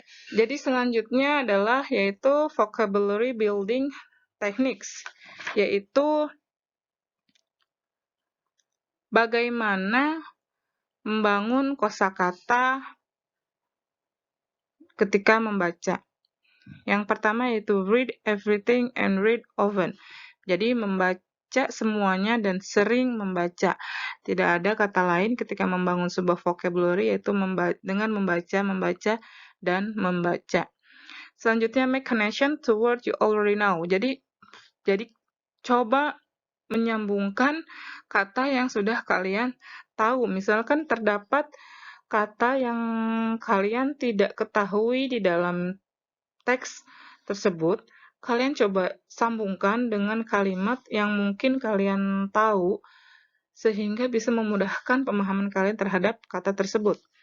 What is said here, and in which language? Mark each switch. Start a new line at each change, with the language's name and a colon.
Indonesian: Jadi selanjutnya adalah yaitu
English: vocabulary building techniques,
Indonesian: yaitu bagaimana membangun kosakata ketika membaca. Yang pertama yaitu
English: read everything and read often.
Indonesian: Jadi membaca semuanya dan sering membaca. Tidak ada kata lain ketika membangun sebuah vocabulary yaitu dengan membaca, dan membaca. Selanjutnya
English: make connection to what you already know.
Indonesian: Jadi coba menyambungkan kata yang sudah kalian tahu. Misalkan terdapat kata yang kalian tidak ketahui di dalam teks tersebut, kalian coba sambungkan dengan kalimat yang mungkin kalian tahu, sehingga bisa memudahkan pemahaman kalian terhadap kata tersebut.